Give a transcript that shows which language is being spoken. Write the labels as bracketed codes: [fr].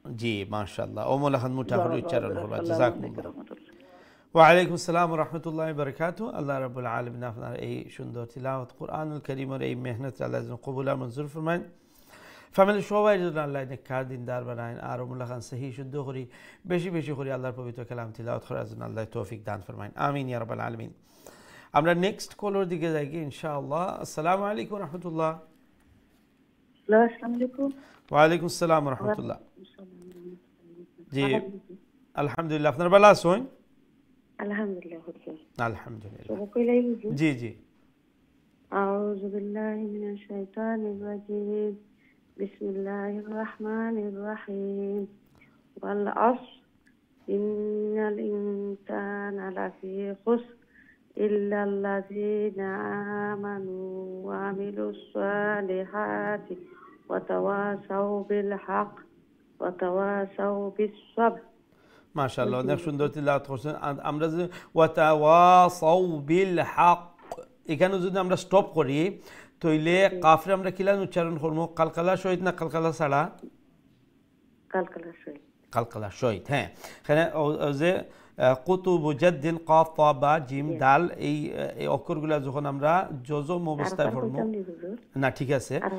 [bn] জি মাশাআল্লাহ ওমলাখান মুটাফর উচ্চারণ করবা জাযাকুমুল্লাহ ওয়ালাইকুম আসসালাম ওয়া রাহমাতুল্লাহি ওয়া বারাকাতুহু আল্লাহ রাব্বুল আলামিন আপনার এই সুন্দর তিলাওয়াত কোরআনুল কারীমের এই মেহনত আল্লাহ যেন কবুল আর মঞ্জুর ফরমায় ফ্যামিলি সবাই যেন আল্লাহ নেককার দিনদার বানায় আর ওমলাখান সহি শুদ্ধ করি বেশি বেশি করে আল্লাহর পবিত্র কালাম তিলাওয়াত করার জন্য আল্লাহ তৌফিক দান ফরমায় আমিন ইয়া রাব্বাল আলামিন আমরা নেক্সট কলার দিকে যাই কি ইনশাআল্লাহ আসসালামু আলাইকুম ওয়া রাহমাতুল্লাহ আসসালামু আলাইকুম ওয়া আলাইকুম আসসালাম ওয়া রাহমাতুল্লাহ জি আলহামদুলিল্লাহ আপনার ভালো আছেন আলহামদুলিল্লাহ আলহামদুলিল্লাহ জি জি [ar] أعوذ بالله من الشيطان الرجيم بسم الله الرحمن الرحيم والعصر إن الإنسان لفي خسر إلا الذين آمنوا وعملوا الصالحات وتواصوا بالحق وتواصوا بالصبر [bn] মাশাআল্লাহ অনেক সুন্দর তিলাওয়াত করছেন আমরা যে ওয়াতাওয়াসাউ বিল হক এখানে যদি আমরা স্টপ করি তাইলে কাফরে আমরা কিলান উচ্চারণ করব কালকালা সহিত না কালকালা ছাড়া কালকালা সহিত হ্যাঁ এখানে যে কুতুব জাদ্দিন কাফ তা বা জিম দাল এই অক্ষরগুলো যখন আমরা জজম অবস্থায় পড়ব না ঠিক আছে